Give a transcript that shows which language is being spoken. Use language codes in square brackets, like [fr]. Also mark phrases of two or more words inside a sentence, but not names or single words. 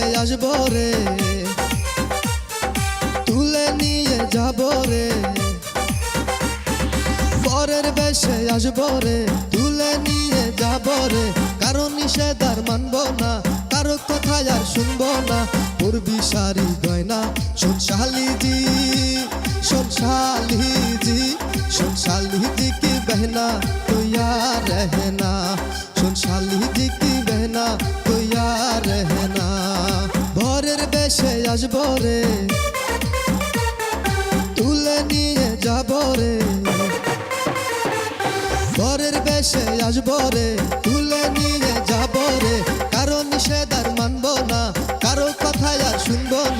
[bn] আসবো রে, তুলে নিয়ে যাবো রে, পরের বেশে আসবো রে, তুলে নিয়ে যাবো রে। কারো নিষেধ আর মানবো না, কারো কথা আর শুনবো না। পরবি শাড়ি গয়না, শোন শালিজি, শোন শালিজি, শোন শালিজি কি [hi] बहना तो यार रहना, [bn] শোন শালিজি কি [hi] बहना तो यार रहना। [bn] ভোরের বেশে আসবো রে, তুলে নিয়ে যাবো রে, ভোরের বেশে আসবো রে, তুলে নিয়ে যাবো রে। কারো নিষেধ আর মানবো না, কারো কথা আর শুনবো না।